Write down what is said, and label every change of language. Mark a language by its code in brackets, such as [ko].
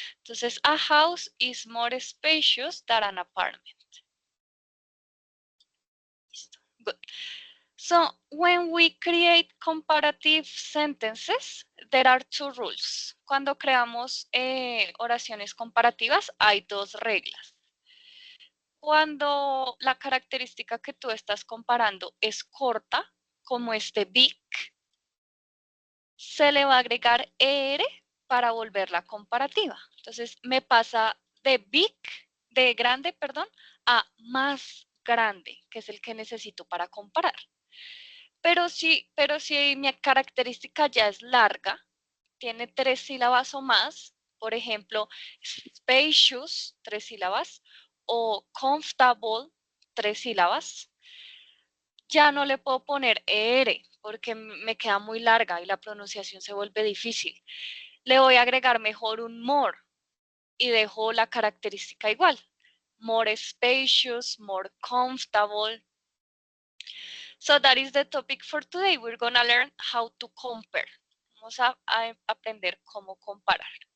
[es] Entonces, [en] a house is more spacious than an apartment. [es] Listo. [en] Good. So, when we create comparative sentences, there are two rules. [es] Cuando creamos oraciones comparativas, hay dos reglas. Cuando la característica que tú estás comparando es corta, como este big, se le va a agregar ER para volverla comparativa. Entonces, me pasa de big, de grande, perdón, a más grande, que es el que necesito para comparar. Pero si mi característica ya es larga, tiene 3 sílabas o más, por ejemplo, spacious, 3 sílabas, o comfortable, 3 sílabas, ya no le puedo poner ER porque me queda muy larga y la pronunciación se vuelve difícil. Le voy a agregar mejor un more y dejo la característica igual. [en] More spacious, more comfortable. So that is the topic for today. We're going to learn how to compare. [es] Vamos a aprender cómo comparar.